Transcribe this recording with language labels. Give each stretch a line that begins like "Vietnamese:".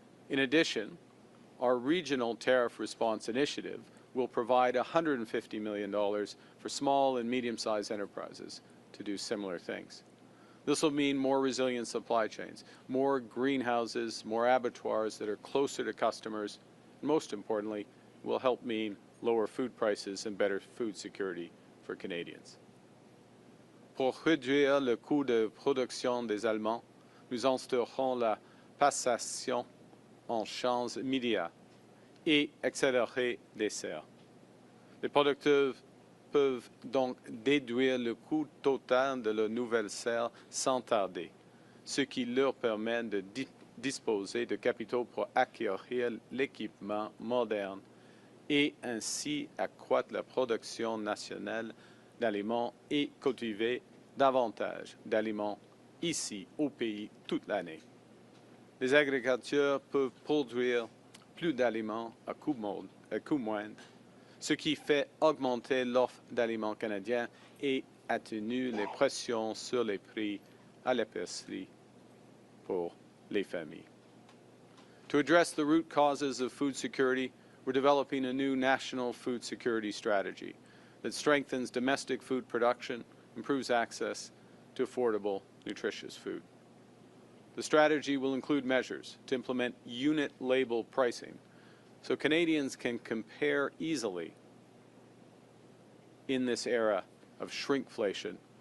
English: In addition, our regional tariff response initiative will provide $150 million for small and medium-sized enterprises to do similar things. This will mean more resilient supply chains, more greenhouses, more abattoirs that are closer to customers, and most importantly, will help mean lower food prices and better food security for Canadians.
French: Pour réduire le coût de production des aliments, nous instaurerons la passation en champs immédiats et accélérer les serres. Les producteurs peuvent donc déduire le coût total de la nouvelle serre sans tarder, ce qui leur permet de disposer de capitaux pour acquérir l'équipement moderne et ainsi accroître la production nationale d'aliments et cultiver davantage d'aliments ici au pays toute l'année. Les agriculteurs peuvent produire plus d'aliments à coût moindre, ce qui fait augmenter l'offre d'aliments canadiens et atténue les pressions sur les prix à l'épicerie pour les familles.
English: To address the root causes of food security, we're developing a new national food security strategy that strengthens domestic food production, improves access to affordable, nutritious food. The strategy will include measures to implement unit label pricing so Canadians can compare easily in this era of shrinkflation.